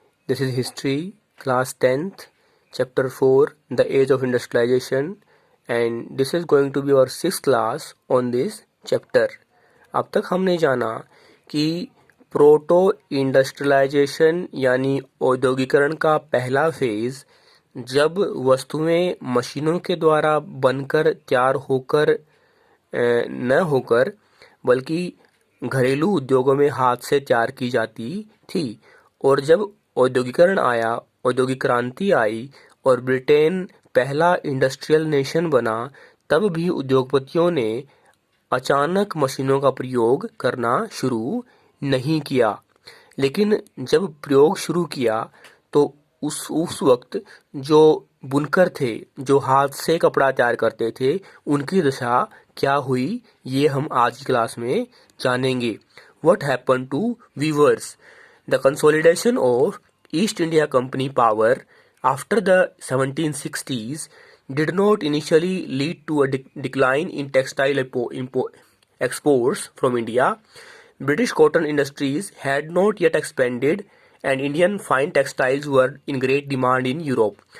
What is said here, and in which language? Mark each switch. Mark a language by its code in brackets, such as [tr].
[en] This is History, class 10th, chapter 4, The Age of Industrialization, and this is going to be our 6th class on this chapter. [hi] अब तक हमने जाना कि proto industrialisation यानी औद्योगिकरण का पहला फेज जब वस्तुएं मशीनों के द्वारा बनकर तैयार होकर न होकर बल्कि घरेलू उद्योगों में हाथ से तैयार की जाती थी। और जब औद्योगिकरण आया, औद्योगिक क्रांति आई और ब्रिटेन पहला इंडस्ट्रियल नेशन बना, तब भी उद्योगपतियों ने अचानक मशीनों का प्रयोग करना शुरू नहीं किया। लेकिन जब प्रयोग शुरू किया तो उस वक्त जो बुनकर थे, जो हाथ से कपड़ा तैयार करते थे, उनकी दशा क्या हुई, ये हम आज की क्लास में जानेंगे। [en] What happened to weavers? The consolidation of East India Company power after the 1760s did not initially lead to a decline in textile exports from India. British cotton industries had not yet expanded and Indian fine textiles were in great demand in Europe.